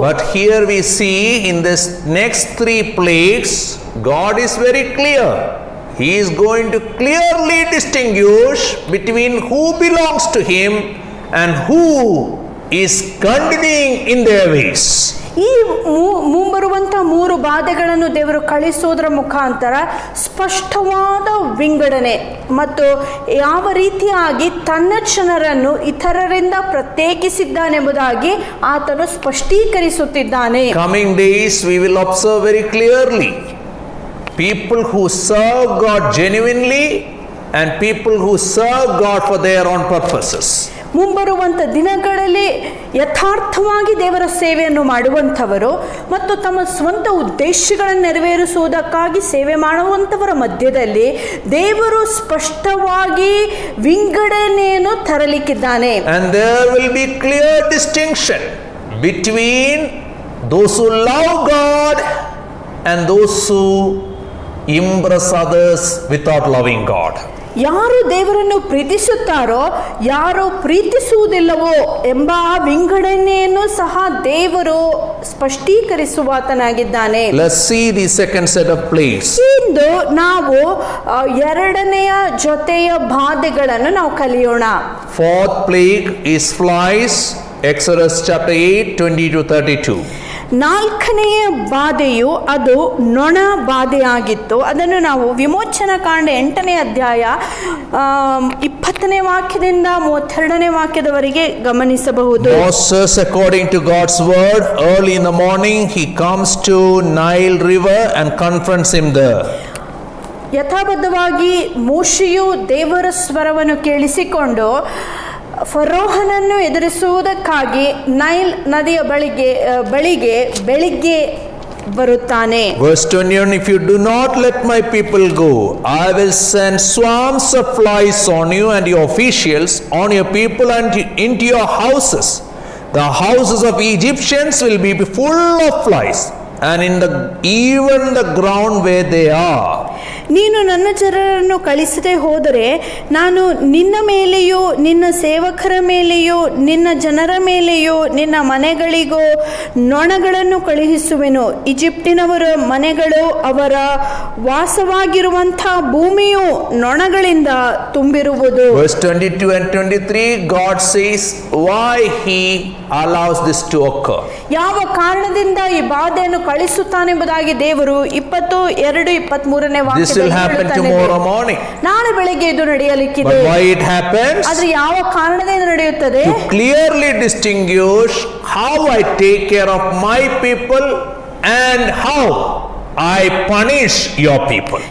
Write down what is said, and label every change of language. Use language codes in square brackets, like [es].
[en] But here we see in this next 3 plagues, God is very clear. He is going to clearly distinguish between who belongs to him and who is continuing in their ways. [kn] ಈ ಮುಂಬರುವಂತ 3 ಬಾಧೆಗಳನ್ನು ದೇವರು ಕಳಿಸುವುದರ ಮುಖಾಂತರ ಸ್ಪಷ್ಟವಾದ ವಿಂಗಡಣೆ ಮತ್ತು ಯಾವ ರೀತಿಯಾಗಿ ತನ್ನ ಜನರನ್ನು ಇತರರಿಂದ ಪ್ರತ್ಯೇಕಿಸಿದ್ದಾನೆಂಬುದಾಗಿ ಆತನು ಸ್ಪಷ್ಟೀಕರಿಸುತ್ತಿದ್ದಾನೆ. [en] Coming days we will observe very clearly people who serve God genuinely and people who serve God for their own purposes. [kn] ಮುಂಬರುವಂಥ ದಿನಗಳಲ್ಲಿ ಯಥಾರ್ಥವಾಗಿ ದೇವರ ಸೇವೆಯನ್ನು ಮಾಡುವಂಥವರು ಮತ್ತು ತಮ್ಮ ಸ್ವಂತ ಉದ್ದೇಶಗಳನ್ನು ನೆರವೇರಿಸುವುದಕ್ಕಾಗಿ ಸೇವೆ ಮಾಡುವಂಥವರ ಮಧ್ಯದಲ್ಲಿ ದೇವರು ಸ್ಪಷ್ಟವಾಗಿ ವಿಂಗಡಣೆಯನ್ನು ತರಲಿಕ್ಕಿದ್ದಾನೆ. [en] And there will be clear distinction between those who love God and those who impress others without loving God. [kn] ಯಾರು ದೇವರನ್ನು ಪ್ರೀತಿಸುತ್ತಾರೋ ಯಾರು ಪ್ರೀತಿಸುವುದಿಲ್ಲವೋ ಎಂಬ ವಿಂಗಡಣೆಯನ್ನು ಸಹ ದೇವರು ಸ್ಪಷ್ಟೀಕರಿಸುವಾತನಾಗಿದ್ದಾನೆ. [en] Let's see the second set of plagues. [kn] ಇಂದು ನಾವು ಎರಡನೆಯ ಜೊತೆಯ ಬಾಧೆಗಳನ್ನು ನಾವು ಕಲಿಯೋಣ. [en] Fourth plague is flies. Exodus chapter 8, 20 to 32. [kn] 4ನೆಯ ಬಾಧೆಯು ಅದು ನೊಣ ಬಾಧೆಯಾಗಿತ್ತು. ಅದನ್ನು ನಾವು ವಿಮೋಚನಾ ಕಾಂಡ 8ನೇ ಅಧ್ಯಾಯ 20ನೇ ವಾಕ್ಯದಿಂದ 32ನೇ ವಾಕ್ಯದವರೆಗೆ ಗಮನಿಸಬಹುದು. [en] Moses, according to God's word, early in the morning he comes to Nile river and confronts him there. [kn] ಯಥಾಬದ್ಧವಾಗಿ ಮೋಶೆಯು ದೇವರ ಸ್ವರವನ್ನು ಕೇಳಿಸಿಕೊಂಡು ಫರೋಹನನ್ನು ಎದುರಿಸುವುದಕ್ಕಾಗಿ ನೈಲ್ ನದಿಯ ಬಳಿಗೆ ಬೆಳಿಗ್ಗೆ ಬರುತ್ತಾನೆ. [en] Verse 21, if you do not let my people go, I will send swarms of flies on you and your officials, on your people and into your houses. The houses of Egyptians will be full of flies, and even the ground where they are. [kn] ನೀನು ನನ್ನ ಜನರನ್ನು ಕಳಿಸದೆ ಹೋದರೆ ನಾನು ನಿನ್ನ ಮೇಲೆಯೂ ನಿನ್ನ ಸೇವಕರ ಮೇಲೆಯೂ ನಿನ್ನ ಜನರ ಮೇಲೆಯೂ ನಿನ್ನ ಮನೆಗಳಿಗೂ ನೊಣಗಳನ್ನು ಕಳುಹಿಸುವೆನು. ಈಜಿಪ್ಟಿನವರ ಮನೆಗಳು ಅವರ ವಾಸವಾಗಿರುವಂಥ ಭೂಮಿಯು ನೊಣಗಳಿಂದ ತುಂಬಿರುವುದು. [en] Verse 22 and 23, God says why he allows this to occur. [kn] ಯಾವ ಕಾರಣದಿಂದ ಈ ಬಾಧೆಯನ್ನು ಕಳಿಸುತ್ತಾನೆಂಬುದಾಗಿ ದೇವರು 22-23ನೇ ವಾಕ್ಯದಲ್ಲಿ [en] This will happen tomorrow morning. [kn] ನಾಳೆ ಬೆಳಗ್ಗೆ ಇದು ನಡೆಯಲಿಕ್ಕಿದೆ. [en] But why it happens? [kn] ಆದ್ರೆ ಯಾವ ಕಾರಣದಿಂದ ನಡೆಯುತ್ತದೆ? [en] To clearly distinguish how I take care of my people and how I punish your people.